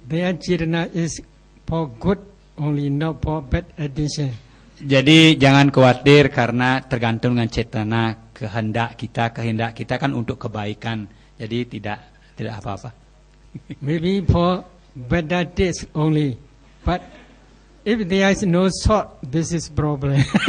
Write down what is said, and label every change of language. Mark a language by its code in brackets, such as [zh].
[en] Their chirana is for good only, not for bad addition. [id] Jadi jangan khawatir karena tergantung dengan cetana kehendak kita kan untuk kebaikan. Jadi tidak apa-apa. [en] Maybe for better taste only, but if there is no salt, this is problem.